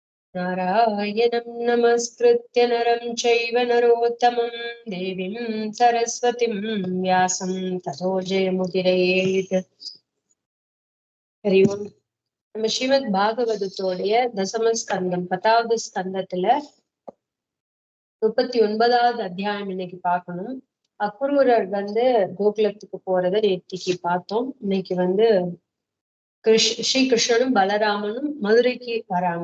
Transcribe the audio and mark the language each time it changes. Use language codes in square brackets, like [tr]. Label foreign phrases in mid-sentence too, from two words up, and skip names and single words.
[sa] नारायणं नमस्कृत्य नरं चैव नरोत्तमं देवीं सरस्वतीं व्यासं ततो जयमुदीरयेत्. हरि ओम्. [ta] நம்ம ஸ்ரீமத் பாகவதத்தோடைய தசமஸ்கந்தம் 10வது ஸ்கந்தத்துல 39வது அத்தியாயம் இன்னைக்கு பார்க்கணும். அக்ரூரர் கோகுலத்துக்கு போறதை நேற்றுக்கு பார்த்தோம். இன்னைக்கு ஸ்ரீ கிருஷ்ணனும் பலராமனும் மதுரைக்கு வராங்க.